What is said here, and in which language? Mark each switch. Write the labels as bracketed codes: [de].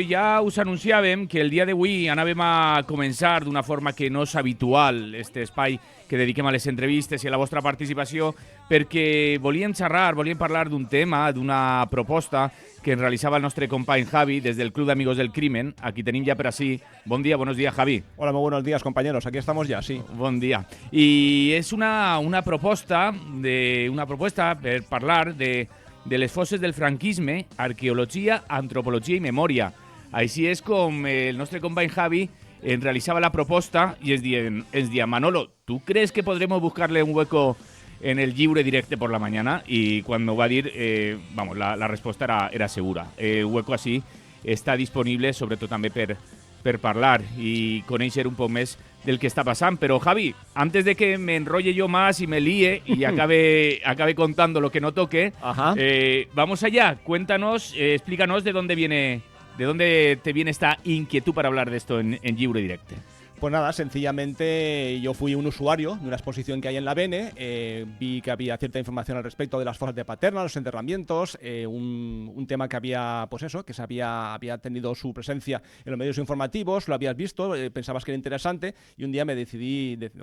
[ca] I ja us anunciàvem que el dia d'avui anàvem a començar d'una forma que no és habitual, aquest espai que dediquem a les entrevistes i a la vostra participació, perquè volíem xerrar, volíem parlar d'un tema, d'una proposta que ens realitzava el nostre company Javi des del Club d'Amigos del Crimen. Aquí tenim ja per així. Bon dia, [es] buenos días, Javi. Hola, muy buenos días, compañeros. Aquí estamos ya, sí. [ca] Bon dia. I és una proposta per parlar de les fosses del franquisme, arqueologia, antropologia i memòria. Així és com el nostre company Javi ens realitzava la proposta i ens dia, Manolo, [es] ¿tú crees que podremos buscarle un hueco en el Lliure Directe por la mañana? Y cuando [ca] va a dir, [es] la respuesta era segura. El hueco así [ca] està disponible, sobretot també per parlar i conèixer un poc més del que està passant. [es] Pero Javi, antes de que me enrolle yo más y me líe y acabe contando lo que no toque, vamos allá. Cuéntanos, explícanos de dónde te viene esta inquietud para hablar de esto en Lliure Directe. Pues nada, sencillamente yo fui un usuario de una exposición que hay en la Bene, vi que había cierta información al respecto de las fosas de Paterna, los enterramientos, un tema que había, pues eso, que había tenido su presencia en los medios informativos, lo habías visto, pensabas que era interesante y un día me decidí